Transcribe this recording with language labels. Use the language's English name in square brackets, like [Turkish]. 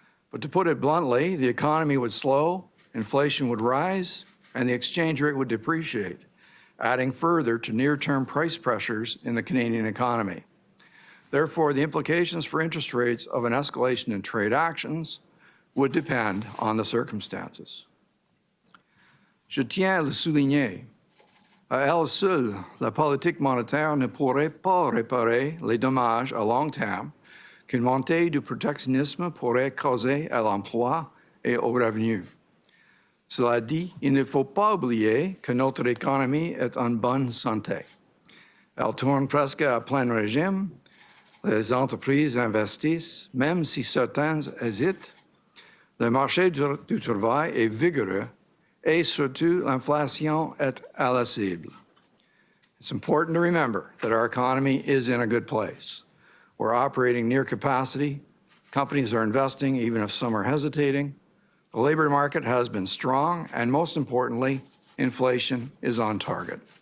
[English] But to put it bluntly, the economy would slow, inflation would rise, and the exchange rate would depreciate, adding further to near-term price pressures in the Canadian economy. Therefore, the implications for interest rates of an escalation in trade actions would depend on the circumstances. [French] Je tiens à le souligner. À elle seule, la politique monétaire ne pourrait pas réparer les dommages à long terme qu'une montée du protectionnisme pourrait causer à l'emploi et aux revenus. Cela dit, il ne faut pas oublier que notre économie est en bonne santé. Elle tourne presque à plein régime. Les entreprises investissent, même si certaines hésitent. Le marché du travail est vigoureux. Et surtout, l'inflation est accessible. [English] It's important to remember that our economy is in a good place. We're operating near capacity. Companies are investing, even if some are hesitating. The labor market has been strong, and most importantly, inflation is on target.